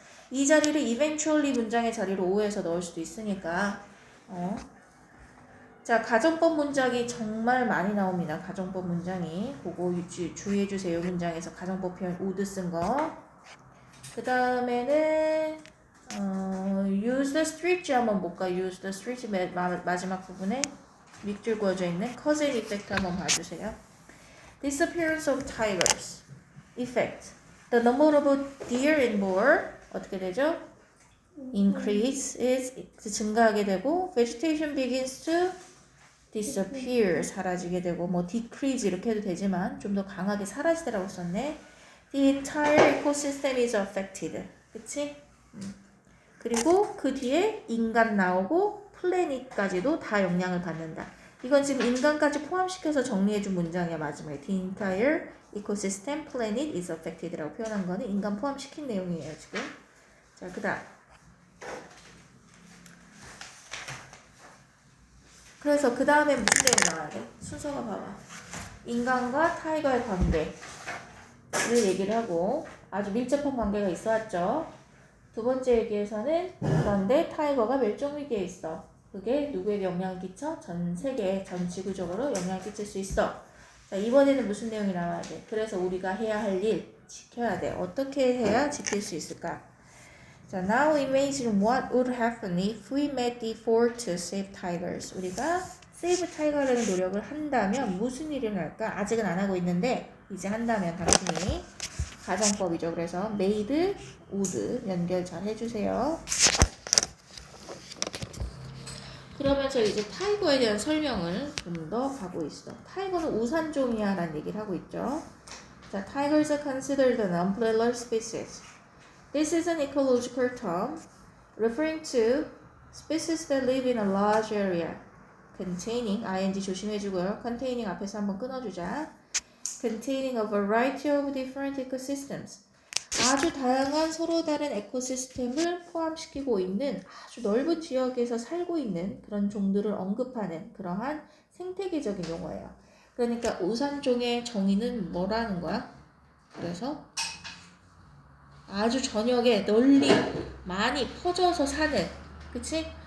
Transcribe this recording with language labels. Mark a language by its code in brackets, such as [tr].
[ko] 이 자리를 eventually 문장의 자리로 오해해서 넣을 수도 있으니까 자, 가정법 문장이 정말 많이 나옵니다. 가정법 문장이. 그거 주의해주세요. 문장에서 가정법 표현 would 쓴 거. 그 다음에는 use the street 한번 볼까? use the street 마지막 부분에 밑줄 그어져 있는 cause and effect 한번 봐주세요. [en] disappearance of tigers. effect. the number of deer in boar [ko] 어떻게 되죠? increases, 증가하게 되고 [en] vegetation begins to disappear, [ko] 사라지게 되고 뭐 decrease 이렇게 해도 되지만 좀 더 강하게 사라지더라고 썼네. [en] The entire ecosystem is affected. [ko] 그치? 그리고 그 뒤에 인간 나오고 플래닛까지도 다 영향을 받는다. 이건 지금 인간까지 포함시켜서 정리해준 문장이야. 마지막에 [en] The entire ecosystem planet is affected [ko] 라고 표현한 거는 인간 포함시킨 내용이에요. 지금. 자, 그 다음 그래서 그 다음에 무슨 내용 나와야 돼? 순서가 봐봐. 인간과 타이거의 관계를 얘기를 하고 아주 밀접한 관계가 있어 왔죠. 두 번째 얘기에서는 그런데 타이거가 멸종위기에 있어. 그게 누구에게 영향을 끼쳐? 전 세계, 전 지구적으로 영향을 끼칠 수 있어. 자, 이번에는 무슨 내용이 나와야 돼? 그래서 우리가 해야 할 일, 지켜야 돼. 어떻게 해야 지킬 수 있을까? [en] 자, now imagine what would happen if we made the effort to save tigers. [ko] 우리가 save tiger라는 노력을 한다면 무슨 일이 날까? 아직은 안 하고 있는데 이제 한다면 당신이 가정법이죠. 그래서 made, would 연결 잘 해주세요. 그러면서 이제 타이거에 대한 설명을 좀 더 가고 있어. 타이거는 우산종이야 라는 얘기를 하고 있죠. [en] 자, tigers are considered an umbrella species. This is an ecological term referring to species that live in a large area containing, ing [ko] 조심해주고요. containing 앞에서 한번 끊어주자. [en] containing a variety of different ecosystems. [ko] 아주 다양한 서로 다른 에코시스템을 포함시키고 있는 아주 넓은 지역에서 살고 있는 그런 종들을 언급하는 그러한 생태계적인 용어예요. 그러니까 우산종의 정의는 뭐라는 거야? 그래서 아주 전역에 널리 많이 퍼져서 사는, 그치?